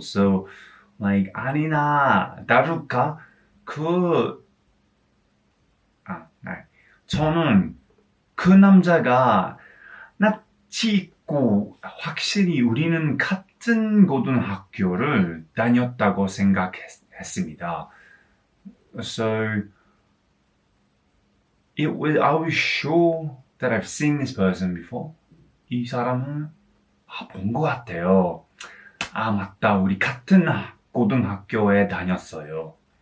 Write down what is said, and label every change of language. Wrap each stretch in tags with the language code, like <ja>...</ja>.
<en>So, like,</en> <ko>아니나 다를까? 저는 그 남자가 낯이 있고 확실히 우리는 같은 고등학교를 다녔다고 생각했습니다.</ko> <en>So, I was sure that I've seen this person before.</en> <ko>이 사람은 본 것 같아요. 맞다. 우리 같은 고등학교에 다녔어요.</ko>